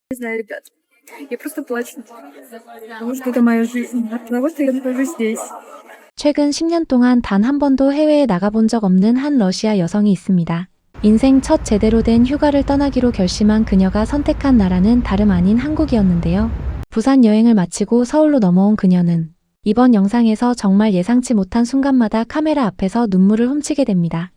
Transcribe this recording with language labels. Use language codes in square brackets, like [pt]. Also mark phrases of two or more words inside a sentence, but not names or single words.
[ru] Не знаю, ребят. Я просто плачу. Потому что это моя жизнь. От того, что я нахожусь здесь. [ko] 최근 10년 동안 단 한 번도 해외에 나가본 적 없는 한 러시아 여성이 있습니다. 인생 첫 제대로 된 휴가를 떠나기로 결심한 그녀가 선택한 나라는 다름 아닌 한국이었는데요. 부산 여행을 마치고 서울로 넘어온 그녀는 이번 영상에서 정말 예상치 못한 순간마다 카메라 앞에서 눈물을 훔치게 됩니다.